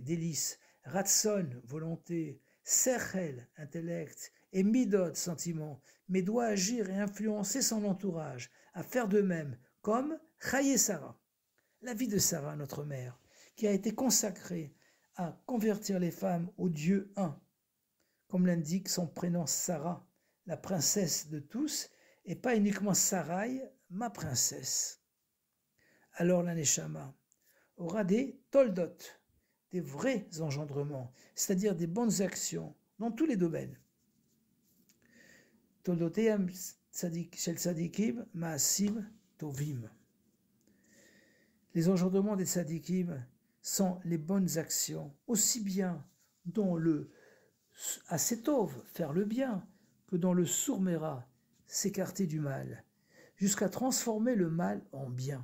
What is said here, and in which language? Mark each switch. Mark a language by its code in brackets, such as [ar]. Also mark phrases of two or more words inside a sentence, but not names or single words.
[fr] délice, ratson, volonté, sechel, intellect, et midot, sentiment, mais doit agir et influencer son entourage à faire de même, comme Chaye Sarah, la vie de Sarah, notre mère, qui a été consacrée à convertir les femmes au Dieu un, comme l'indique son prénom Sarah, la princesse de tous, et pas uniquement Sarai, ma princesse. Alors la Neshama aura des toldot, des vrais engendrements, c'est-à-dire des bonnes actions dans tous les domaines. [he] תולדותיהם של צדיקים מעשים טובים. [fr] Les engendrements des tzadikim sont les bonnes actions, aussi bien dans le asetov, faire le bien, que dans le sourmera, s'écarter du mal, jusqu'à transformer le mal en bien.